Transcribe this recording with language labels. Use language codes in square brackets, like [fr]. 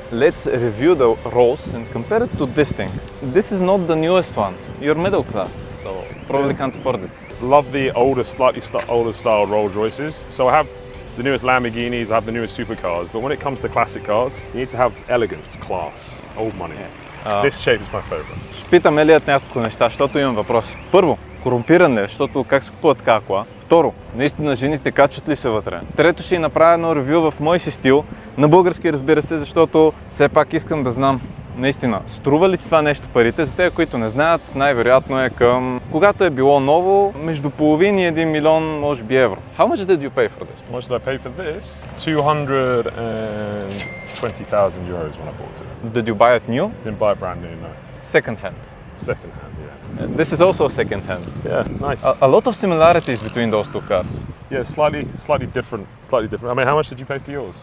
[en] Let's review the Rolls and compare it to this thing. This is not the newest one. You're middle class, so probably can't afford it. Love the older, slightly older style Rolls-Royces. So I have the newest Lamborghinis, I have the newest supercars, but when it comes to classic cars, you need to have elegance, class, old money. This shape is my favorite. [bg] Ще питам Елият няколко неща, защото имам въпроси. Първо, корумпиран ли е, защото как се купува така кола? Второ, наистина жените качват ли се вътре? Трето, ще направя едно ревю в мой си стил, на български разбира се, защото все пак искам да знам наистина, струва ли си това нещо парите? За тези, които не знаят, най-вероятно е към, когато е било ново, между половин и 1 милион, може би евро. [en] How much did you pay for this? How much did I pay for this? 220,000 euros when I bought it. Did you buy it new? Didn't buy it brand new, no. Second hand. Second hand, yeah. This is also second hand. Yeah, nice. A lot of similarities between those two cars. Yeah, slightly different. I mean, how much did you pay for yours?